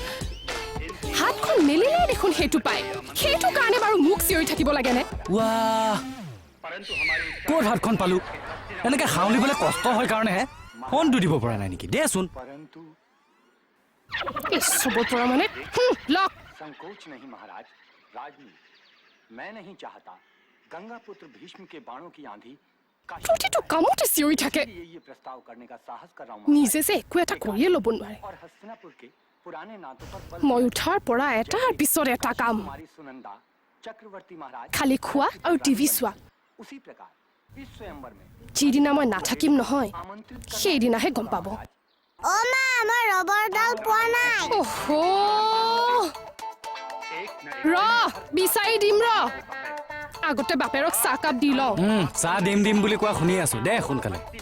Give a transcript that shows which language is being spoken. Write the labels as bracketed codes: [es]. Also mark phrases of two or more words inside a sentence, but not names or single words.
[as] হাতখন মেলিলে দেখোন সেইটো পায় সেইটো কাৰণে বাৰু মুখ চিঞৰি থাকিব লাগেনে ৱাহ ক'ত হাতখন পালোঁ এনেকৈ হাউলিবলৈ কষ্ট হয় কাৰণেহে ফোনটো দিব পৰা নাই নেকি দেচোন [hi] परंतु [as] এই চবৰ পৰা মানে লক [hi] संकोच नहीं महाराज राजनी मैं नहीं चाहता गंगा पुत्र भीष्म के बाणों की आंधी काशी [as] প্ৰতিটো কামতে চিঞৰি থাকে [hi] के लिए ये प्रस्ताव करने का साहस कर रहा हूँ [as] নিজে যে একো এটা কৰিয়ে ল'ব নোৱাৰে [hi] और हस्तिनापुर के पुराने नातों पर बल [as] মই উঠাৰ পৰা এটাৰ পিছত এটা কাম [hi] कुमारी सुनंदा चक्रवर्ती महाराज [as] খালি খোৱা আৰু টিভি চোৱা [hi] उसी प्रकार इस स्वयंवर में [as] যিদিনা মই নাথাকিম নহয় [hi] आमंत्रित [as] সেইদিনাহে গম পাব অ' মা মই ৰবৰডাল পোৱা নাই ওহো ৰ বিচাৰি দিম ৰ আগতে বাপেৰক চাহকাপ দি লওঁ চাহ দিম বুলি কোৱা শুনি আছোঁ দে সোনকালে